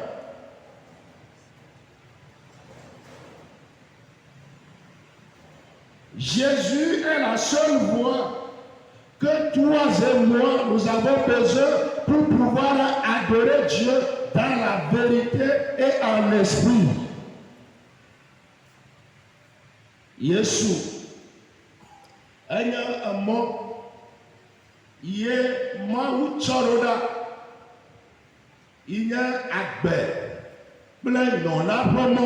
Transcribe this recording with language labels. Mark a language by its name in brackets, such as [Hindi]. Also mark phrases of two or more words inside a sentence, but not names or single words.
[French] Jésus est la seule voie que toi et moi, nous avons besoin pour pouvoir adorer Dieu dans la vérité et en esprit. [Ewe] Yesu enye emɔ ye Mawu tsɔ ɖo ɖa yi nye agbe kple nyɔna ƒe mɔ.